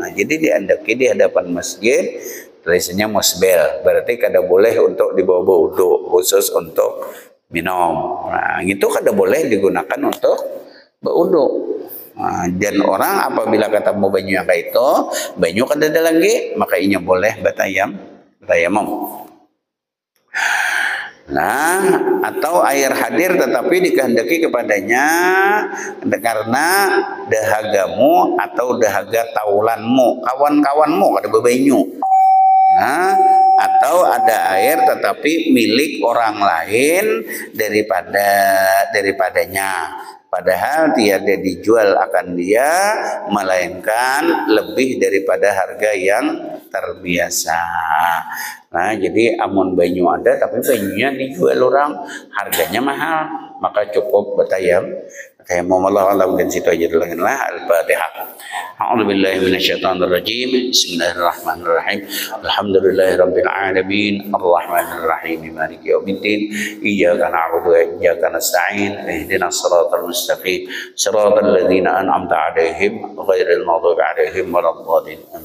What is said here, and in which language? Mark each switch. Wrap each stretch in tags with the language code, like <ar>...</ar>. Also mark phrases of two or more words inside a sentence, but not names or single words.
<bjn>Nah, jadi diandaki di hadapan masjid, tulisannya musbil. Berarti kada boleh untuk dibawa wudu, khusus untuk minum. Nah, itu kada boleh digunakan untuk berwudu. Nah, dan orang apabila ketemu banyu yang kayak itu, banyu kada ada lagi, maka inya boleh bertayamum.</bjn> <ms>Nah, atau air hadir tetapi dikehendaki kepadanya karena dahagamu atau dahaga taulanmu,</ms> <bjn>kawan-kawanmu kada bebanyu.</bjn> <ms>Nah, atau ada air tetapi milik orang lain daripadanya, padahal tiada dijual akan dia, melainkan lebih daripada harga yang terbiasa.</ms> <bjn>Nah, jadi amun banyu ada tapi banyunya dijual orang, harganya mahal, maka cukup bertayamum.</bjn> <ar>الله أعلم,</ar> <bjn>dan situ aja dulu lah.</bjn> <ar>Al-Fatihah. أعوذ بالله من الشيطان الرجيم. بسم الله الرحمن الرحيم. الحمد لله رب العالمين. الرحمن الرحيم. مالك يوم الدين. إياك نعبد وإياك نستعين. اهدنا الصراط المستقيم. صراط الذين أنعمت عليهم غير المغضوب عليهم ولا الضالين.</ar>